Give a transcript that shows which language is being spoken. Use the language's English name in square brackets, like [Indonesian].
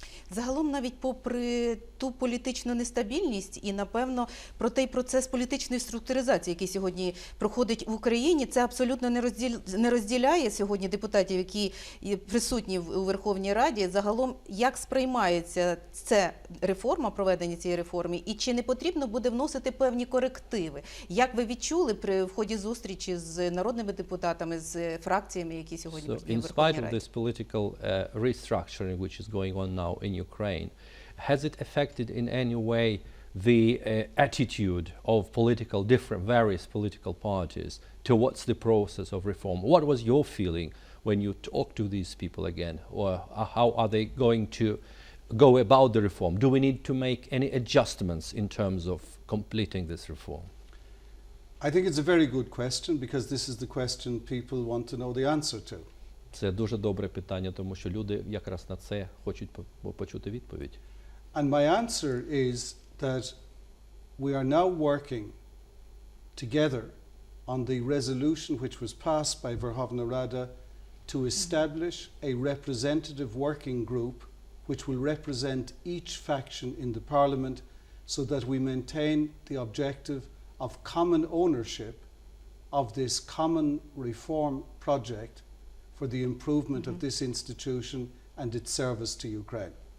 [Ukrainian] Загалом, навіть попри ту політичну нестабільність і, напевно, про той процес політичної структуризації, який сьогодні проходить в Україні, це абсолютно не розділяє сьогодні депутатів, які присутні у Верховній Раді. Загалом, як сприймається ця реформа, проведення цієї реформи, і чи не потрібно буде вносити певні корективи? Як ви відчули в ході зустрічі з народними депутатами, з фракціями, які сьогодні присутні в Верховній Раді? [English] In spite of this political restructuring which is going on now in Ukraine, has it affected in any way the attitude of various political parties towards the process of reform? What was your feeling when you talked to these people again? Or how are they going to go about the reform? Do we need to make any adjustments in terms of completing this reform? I think it's a very good question because this is the question people want to know the answer to. [Ukrainian] Це дуже добре питання, тому що люди якраз на це хочуть почути відповідь. [English] And my answer is that we are now working together on the resolution which was passed by Верховна Рада to establish a representative working group which will represent each faction in the Parliament so that we maintain the objective of common ownership of this common reform project for the improvement of this institution and its service to Ukraine.